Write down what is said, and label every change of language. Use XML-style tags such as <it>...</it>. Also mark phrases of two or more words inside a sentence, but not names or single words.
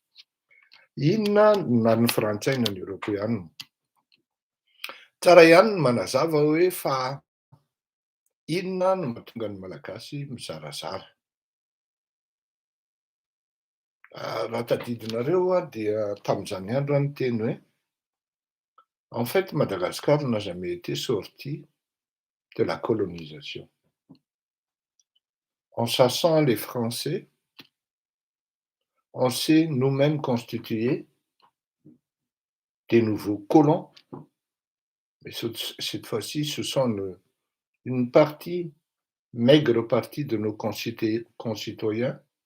<mg>Inona na ny frantsay na ny eoropeanina? Tsara ihany ny manazava hoe fa inona no mahatonga ny malagasy mizarazara. Raha tadidinareo dia tamin'izany andro ny teny hoe</mg> <fr>en fait Madagascar n'a jamais été sorti de la colonisation. En chassant les Français, on s'est nous-mêmes constitué des nouveaux colons, mais cette fois-ci, ce sont une partie, maigre partie de nos concitoyens,</fr>